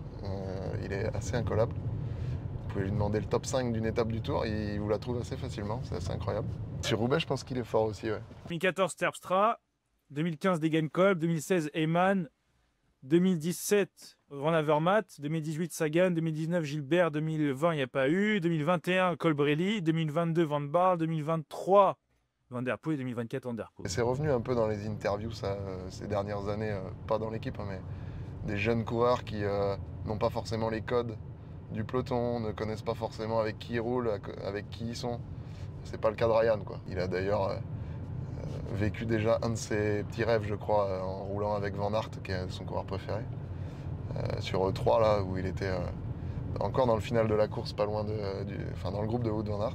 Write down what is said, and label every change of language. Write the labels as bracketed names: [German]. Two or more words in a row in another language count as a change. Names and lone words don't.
[French] Il est assez incollable. Vous pouvez lui demander le top 5 d'une étape du Tour, il vous la trouve assez facilement, c'est assez incroyable. Sur Roubaix, je pense qu'il est fort aussi. Ouais. 2014 Terpstra, 2015 Degenkolb, 2016 Heyman, 2017 Van Avermaet, 2018 Sagan, 2019 Gilbert, 2020 il n'y a pas eu, 2021 Colbrelli, 2022 Van Baarle, 2023 Van Der Poel et 2024 Van Der Poel. Et c'est revenu un peu dans les interviews ça, ces dernières années, pas dans l'équipe, hein, mais des jeunes coureurs qui n'ont pas forcément les codes du peloton, ne connaissent pas forcément avec qui ils roulent, avec qui ils sont. C'est pas le cas de Ryan, quoi. Il a d'ailleurs vécu déjà un de ses petits rêves, je crois, en roulant avec Van Aert, qui est son coureur préféré, sur E3, là, où il était encore dans le final de la course, pas loin dans le groupe de Wout Van Aert.